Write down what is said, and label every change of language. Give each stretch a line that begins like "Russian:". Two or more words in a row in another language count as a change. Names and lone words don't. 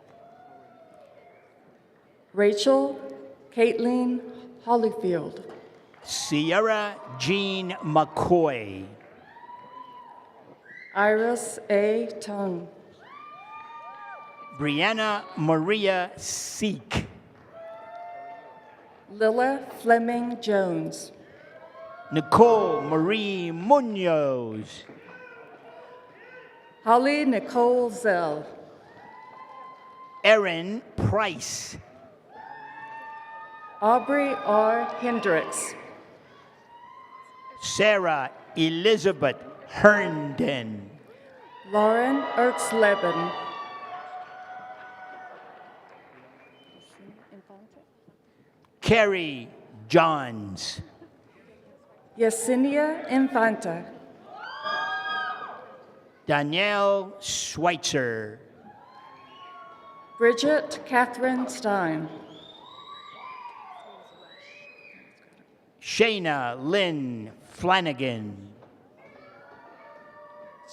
English: Rachel Caitlin Hollyfield. Sierra Jean McCoy. Iris A. Tung. Brianna Maria Seek. Lilla Fleming Jones. Nicole Marie Munoz. Holly Nicole Zell. Erin Price. Aubrey R. Hendricks. Sarah Elizabeth Herndon. Lauren Ertzleben. Carrie Johns. Yesenia Infanta. Danielle Schweitzer. Bridget Catherine Stein. Shayna Lynn Flanagan.